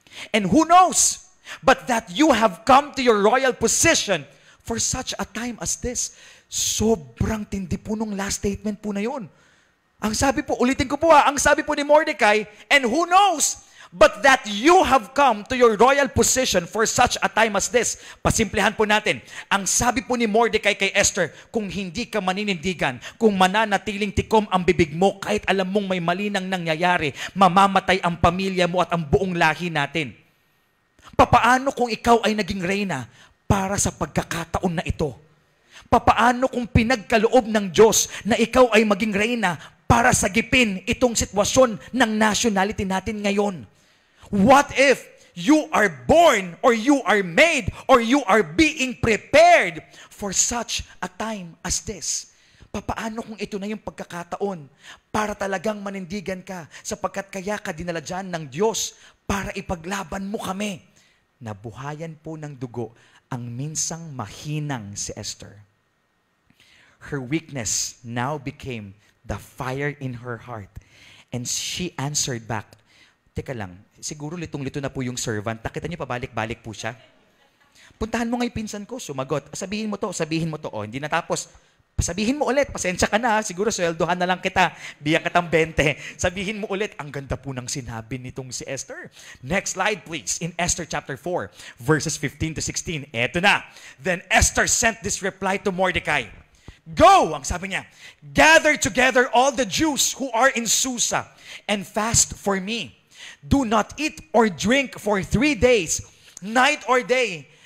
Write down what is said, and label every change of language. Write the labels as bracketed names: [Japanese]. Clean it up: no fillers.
[English] And who knows, but that you have come to your royal position for such a time as this. [Filipino] Sobrang tindi po nung last statement po na yun. Ang sabi po, ulitin ko po ang sabi po ni Mordecai, [English] and who knows, but that you have come to your royal position for such a time as this. [Filipino] Pasimplihan po natin. Ang sabi po ni Mordecai kay Esther, kung hindi ka maninindigan, kung mananatiling tikom ang bibig mo, kahit alam mong may mali nang nangyayari, mamamatay ang pamilya mo at ang buong lahi natin. Papaano kung ikaw ay naging reyna para sa pagkakataon na ito? Papaano kung pinagkaloob ng Diyos na ikaw ay maging reyna para sagipin itong sitwasyon ng nationality natin ngayon? [English] What if you are born or you are made or you are being prepared for such a time as this? [Filipino] Papaano kung ito na yung pagkakataon para talagang manindigan ka, sapagkat kaya ka dinala dyan ng Diyos para ipaglaban mo kami? Nabuhayan po ng dugo ang minsang mahinang si Esther. [English] Her weakness now became the fire in her heart. And she answered back. [Filipino] Teka lang, siguro litong-lito na po yung servant. Nakita niyo pabalik-balik po siya. Puntahan mo ngayon pinsan ko, sumagot. Sabihin mo to. O, hindi natapos. Sabihin mo ulit, pasensya ka na, siguro sweldohan na lang kita, biyak kitang 20. Sabihin mo ulit, ang ganda po ng sinabi nitong si Esther. [English] Next slide please, in Esther chapter 4, verses 15 to 16. [Filipino] Eto na. [English] Then Esther sent this reply to Mordecai. "Go," [Filipino] ang sabi niya, [English] "gather together all the Jews who are in Susa and fast for me. Do not eat or drink for 3 days, night or day.